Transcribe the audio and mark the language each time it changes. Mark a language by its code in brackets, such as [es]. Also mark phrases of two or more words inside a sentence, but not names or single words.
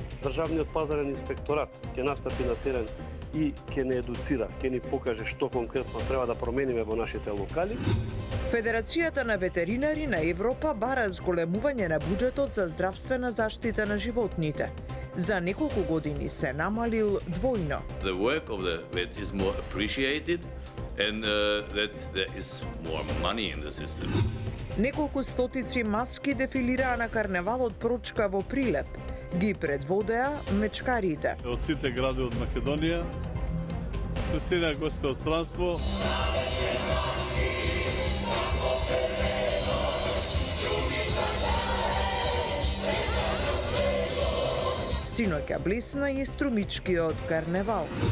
[mk] Државниот пазарен инспекторат ќе настапи на терен и ќе не едуцира, ќе ни покаже што конкретно треба да промениме во нашите локали. Федерацијата на ветеринари на Европа бара зголемување на буџетот за здравствена заштита на животните. За неколку години се намалил двојно. [en] The work of the vet is more appreciated and that there is more money in the system. [mk] Неколку стотици маски дефилираа на карневалот Прочка во Прилеп. Ги предводеа мечкарите. Од сите градови од Македонија, пристигнаа гости од странство. Синоќа блесна и струмичкиот карневал.